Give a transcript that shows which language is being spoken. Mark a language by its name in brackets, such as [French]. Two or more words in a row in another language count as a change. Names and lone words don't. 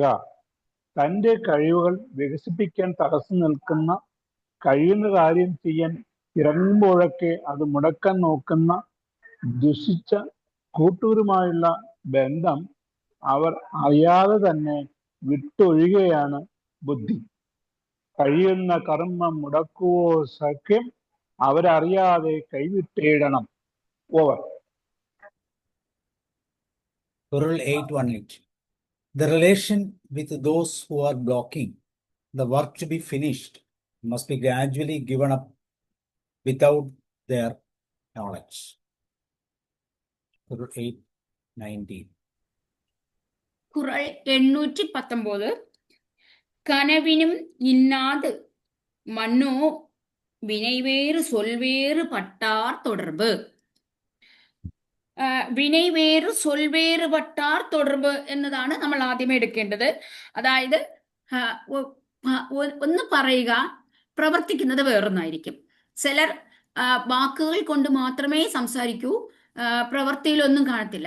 [Malayalam] തൻ്റെ കഴിവുകൾ വികസിപ്പിക്കാൻ തടസ്സം നിൽക്കുന്ന, കഴിയുന്ന കാര്യം ചെയ്യാൻ ഇറങ്ങുമ്പോഴൊക്കെ അത് മുടക്കാൻ നോക്കുന്ന ദുഷിച്ച കൂട്ടൂരുമായുള്ള ബന്ധം അവർ അറിയാതെ തന്നെ വിട്ടൊഴിയുകയാണ് ബുദ്ധി. കഴിയുന്ന കർമ്മം മുടക്കുവോ സഖ്യം അവരറിയാതെ കൈവിട്ടേടണം. ഓവർ. [English] Rule 818. The relation with those who are blocking the work to be finished must be gradually given up without their knowledge. Rule 819. [Tamil] குறள் 819. கனவினும் இன்னாது மன்னோ வினைவேறு சொல்வேறு பட்டார் தொடர்பு. வினைவேறு சொல்வேறு பட்டார் தொடர்பு [Malayalam] എന്നതാണ് നമ്മൾ ആദ്യമേ എടുക്കേണ്ടത്. അതായത് ഒന്ന് പറയുക, പ്രവർത്തിക്കുന്നത് വേറൊന്നായിരിക്കും. ചിലർ വാക്കുകൾ കൊണ്ട് മാത്രമേ സംസാരിക്കൂ, പ്രവൃത്തിയിലൊന്നും കാണത്തില്ല.